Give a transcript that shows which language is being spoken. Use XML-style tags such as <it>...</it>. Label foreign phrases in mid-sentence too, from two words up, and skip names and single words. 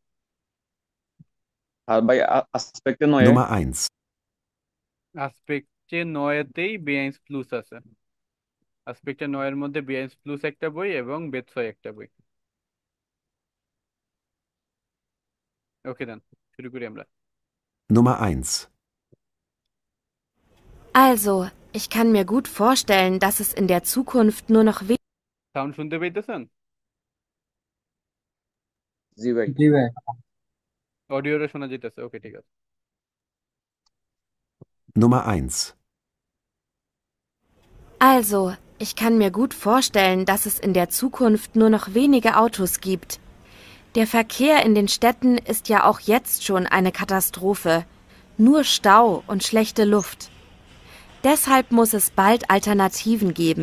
<bn>আর ভাই আসপেক্টে নয়।</bn> <de>Nummer eins.</de> <bn>আসপেক্টে নয়েতেই বেআইন্স প্লুস আছে। আসপেক্টে নয়ের মধ্যে বেআইন্স প্লুস একটা বই এবং বেতসয় একটা বই। ওকে দেন, শুরু করি আমরা।</bn> <de>Nummer eins. Also, ich kann mir gut vorstellen, dass es in der Zukunft nur noch</de> <bn>সাউন্ড শুনতে পেতেছেন? জি ভাই। জি ভাই। অডিওটা শোনা যেতেছে, ওকে ঠিক আছে।</bn> <de>Nummer eins. Also, ich kann mir gut vorstellen, dass es in der Zukunft nur noch wenige Autos gibt. Der Verkehr in den Städten ist ja auch jetzt schon eine Katastrophe. Nur Stau und schlechte Luft. Deshalb muss es bald Alternativen geben.</de>